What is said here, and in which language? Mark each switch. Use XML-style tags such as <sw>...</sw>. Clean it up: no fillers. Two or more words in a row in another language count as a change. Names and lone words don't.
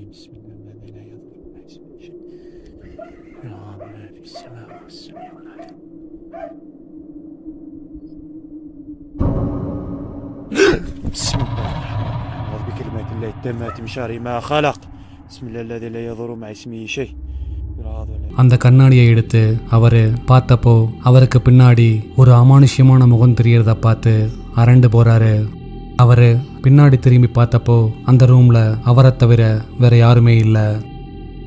<ar>بسم الله الذي لا يضر مع اسمه شيء يعلم ما في السماء والسميع العليم. بسم الله الرحمن الرحيم. أعوذ بكلمات الله التامات من شر ما خلق. بسم الله الذي لا يضر مع اسمه شيء.</ar> <ta>அந்த கண்ணாடியை எடுத்து அவர் பார்த்தப்போ அவருக்கு பின்னாடி ஒரு அமானுஷ்யமான முகம் தெரியறத பார்த்து அரண்டு போறாரு. அவர் பின்னாடி திரும்பி பார்த்தப்போ அந்த ரூம்ல அவரை தவிர வேற யாருமே இல்லை.</ta>